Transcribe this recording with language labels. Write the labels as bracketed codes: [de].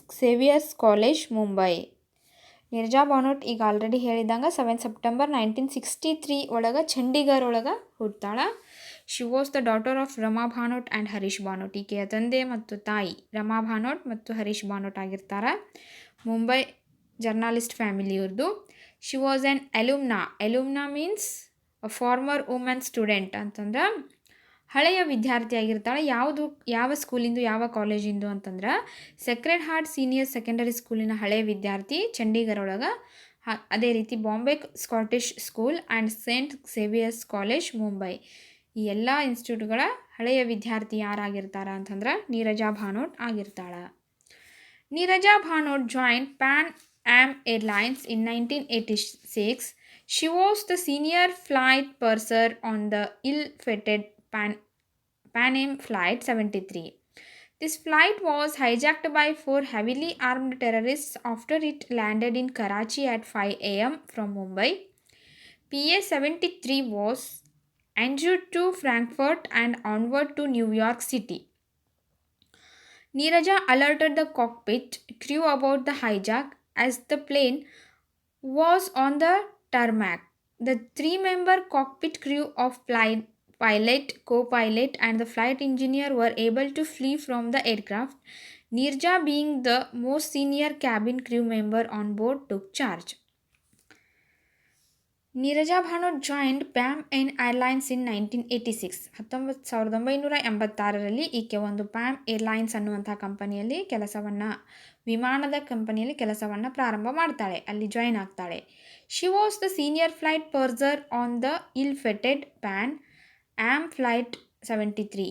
[en] Xavier's College, Mumbai. [kn] Neeraja Bhanot ಈಗ already ಹೇಳಿದಂಗೆ 7 September 1963 ಒಳಗೆ ಚಂಡೀಗಢ ಒಳಗೆ ಹುಡ್ತಾಳೆ. [en] She was the daughter of Rama Bhanot and Harish Bhanot. [kn] ಈಕೆಯ ತಂದೆ ಮತ್ತು ತಾಯಿ ರಮಾ ಭಾನೋಟ್ ಮತ್ತು ಹರೀಶ್ ಭಾನೋಟ್ ಆಗಿರ್ತಾರೆ. Mumbai journalist ಫ್ಯಾಮಿಲಿಯವ್ರದ್ದು. [en] she was an alumna means a former women student [kn] ಅಂತಂದ್ರೆ ಹಳೆಯ ವಿದ್ಯಾರ್ಥಿಯಾಗಿರ್ತಾಳೆ. ಯಾವ ಸ್ಕೂಲಿಂದು ಯಾವ ಕಾಲೇಜಿಂದು ಅಂತಂದ್ರೆ ಸೆಕ್ರೆಡ್ ಹಾರ್ಟ್ ಸೀನಿಯರ್ ಸೆಕೆಂಡರಿ ಸ್ಕೂಲಿನ ಹಳೆಯ ವಿದ್ಯಾರ್ಥಿ ಚಂಡೀಗಢ ಒಳಗೆ. ಅದೇ ರೀತಿ Bombay Scottish school and Saint Xavier's college Mumbai. ಈ ಎಲ್ಲ ಇನ್ಸ್ಟಿಟ್ಯೂಟ್ಗಳ ಹಳೆಯ ವಿದ್ಯಾರ್ಥಿ ಯಾರಾಗಿರ್ತಾರ ಅಂತಂದ್ರೆ Neeraja Bhanot ಆಗಿರ್ತಾಳೆ. [en] Neeraja Bhanot joined Pan Am airlines in 1986. She was the senior flight purser on the ill-fated Pan Am Flight 73. This flight was hijacked by 4 heavily armed terrorists after it landed in Karachi at 5 a.m. from Mumbai. PA-73 was en route to Frankfurt and onward to New York City. Neeraja alerted the cockpit crew about the hijack as the plane was on the tarmac. The 3-member cockpit crew of pilot, co-pilot and the flight engineer were able to flee from the aircraft. Neeraja, being the most senior cabin crew member on board, took charge. Neeraja Bhanot joined Pan Am airlines in 1986. [kn] 1986ರಲ್ಲಿ ಈಕೆ ಒಂದು Pam airlines ಅನ್ನುವಂಥ ಕಂಪನಿಯಲ್ಲಿ ವಿಮಾನದ ಕಂಪನಿಯಲ್ಲಿ ಕೆಲಸವನ್ನು ಪ್ರಾರಂಭ ಮಾಡ್ತಾಳೆ, ಅಲ್ಲಿ ಜಾಯಿನ್ ಆಗ್ತಾಳೆ. [en] She was the senior flight purser on the ill-fated Pan Am flight 73.